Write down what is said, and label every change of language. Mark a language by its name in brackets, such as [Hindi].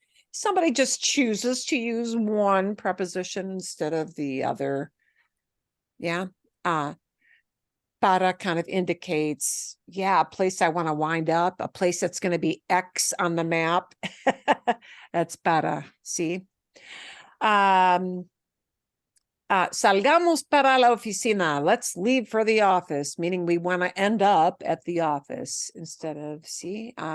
[English] Somebody just chooses to use one preposition instead of the other. Yeah. Para kind of indicates, a place I want to wind up, a place that's going to be X on the map. That's para, see? [Spanish] Salgamos para la oficina. [English] Let's leave for the office, meaning we want to end up at the office instead of, see?